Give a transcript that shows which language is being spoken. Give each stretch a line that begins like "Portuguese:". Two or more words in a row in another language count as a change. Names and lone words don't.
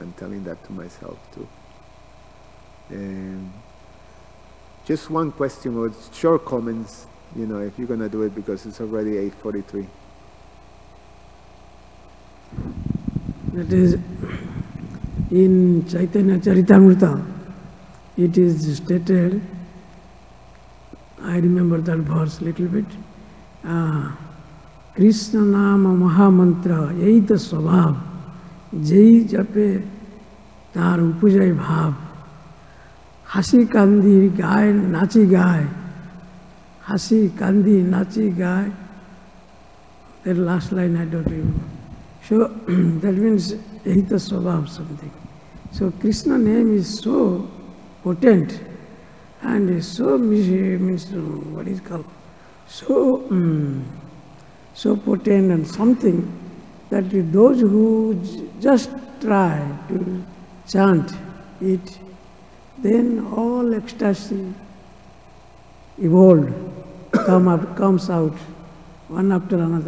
English: I'm telling that to myself too. Just one question or short comments, if you're going to do it, because it's already 8:43. That is, in Chaitanya Charitamrita, it is stated, I remember that verse a little bit,
Bangla: কৃষ্ণ নাম মহামন্ত্র, এইত স্বভাব, যেই জপে তার উপজয় ভাব, হাসি কান্দি গায় নাচি গায়, হাসি কান্দি নাচি গায়,
English: that last line I don't remember. So that means
Bangla: এইত স্বভাব
English: something. So Krishna name is so potent, and so means what is called so potent and something that those who just try to chant it, then all ecstasy evolved, comes out one after another.